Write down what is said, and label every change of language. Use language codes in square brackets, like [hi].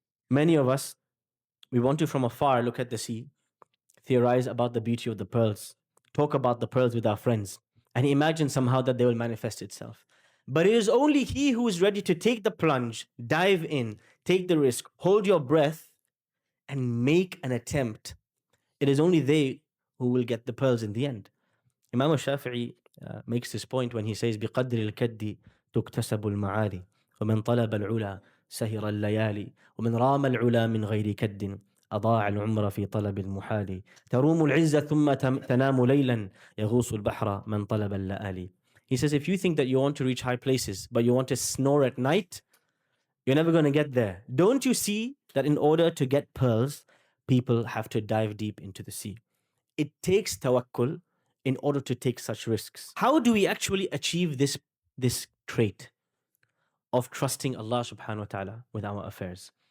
[en] Many of us, we want to from afar look at the sea, theorize about the beauty of the pearls, talk about the pearls with our friends, and imagine somehow that they will manifest itself. But it is only he who is ready to take the plunge, dive in, take the risk, hold your breath, and make an attempt. It is only they who will get the pearls in the end. Imam al-Shafi'i makes this point when he says, [ar] بِقَدْرِ الْكَدِّ تُكْتَسَبُ الْمَعَالِي وَمَنْ طَلَبَ الْعُلَى سَهِرَ اللَّيَالِي وَمَنْ رَامَ الْعُلَى مِنْ غَيْرِ كَدٍّ أضاع العمر في طلب المحال تروم العزة ثم تنام ليلا يغوص البحر من طلب اللآلي. [en] He says, if you think that you want to reach high places, but you want to snore at night, you're never going to get there. Don't you see that in order to get pearls, people have to dive deep into the sea? It takes tawakkul in order to take such risks. How do we actually achieve this trait of trusting Allah subhanahu wa ta'ala with our affairs?